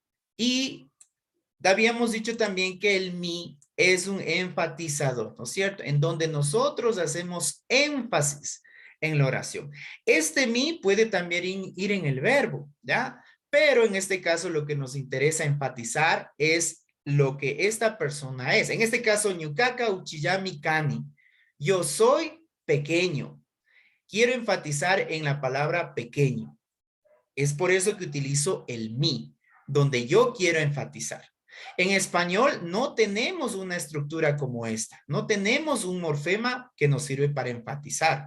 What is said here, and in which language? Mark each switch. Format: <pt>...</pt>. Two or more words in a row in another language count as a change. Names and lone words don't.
<es>Y habíamos dicho también que el mi es un enfatizador, ¿no es cierto? En donde nosotros hacemos énfasis en la oración. Este mi puede también ir en el verbo, ¿ya? Pero en este caso lo que nos interesa enfatizar es lo que esta persona es. En este caso,</es> <qu>ñucaca uchiyami kani.</qu> <es>Yo soy pequeño. Quiero enfatizar en la palabra pequeño. Es por eso que utilizo el mi, donde yo quiero enfatizar. En español no tenemos una estructura como esta. No tenemos un morfema que nos sirve para enfatizar.</es>